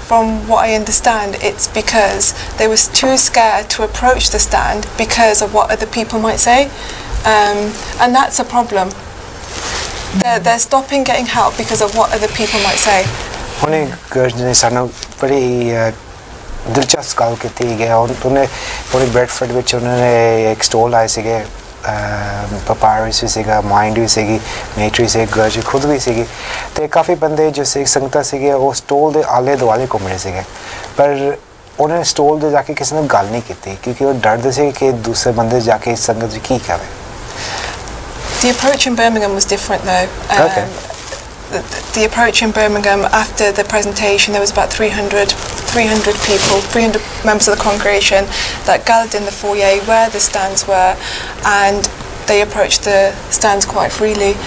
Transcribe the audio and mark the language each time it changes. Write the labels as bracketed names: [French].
[English] from what I understand, it's because they were too scared to approach the stand because of what other people might say, and that's a problem. They're stopping getting help because of what other people might say. [Punjabi] ਹੁਣੇ ਗਰਜ ਨੇ ਸਾਨੂੰ ਬੜੀ ਦਿਲਚਸਪ ਗੱਲ ਕੀਤੀ ਹੈ ਉਹਨੇ ਪੂਰੇ ਬ੍ਰੈਡਫੋਰਡ ਵਿੱਚ ਉਹਨਾਂ ਨੇ ਇੱਕ ਸਟੋਲ ਆਏ ਸੀਗੇ ਪਪਾਇਰਸ ਵੀ ਸੀਗਾ ਮਾਈਂਡ ਵੀ ਸੀਗੀ ਨੇਚਰ ਸੀ ਗਰਜ ਖੁਦ ਵੀ ਸੀਗੀ ਤੇ ਕਾਫੀ ਬੰਦੇ ਜੋ ਸੀ ਸੰਗਤਾਂ ਸੀਗੇ ਉਹ ਸਟੋਲ ਦੇ ਆਲੇ ਦੁਆਲੇ ਘੁੰਮ ਰਹੇ ਸੀਗੇ ਪਰ ਉਹਨਾਂ ਨੇ ਸਟੋਲ ਦੇ ਜਾ ਕੇ ਕਿਸੇ ਨਾਲ ਗੱਲ ਨਹੀਂ ਕੀਤੀ ਕਿਉਂਕਿ ਉਹ ਡਰਦੇ ਸੀ ਕਿ ਦੂਸਰੇ ਬੰਦੇ ਜਾ ਕੇ ਸੰਗਤ ਜੀ ਕੀ ਕਹੇ [English] The approach in Birmingham was different though. Okay. The approach in Birmingham after the presentation, there was about 300 people, 300 members of the congregation that gathered in the foyer where the stands were, and they approached the stands quite freely.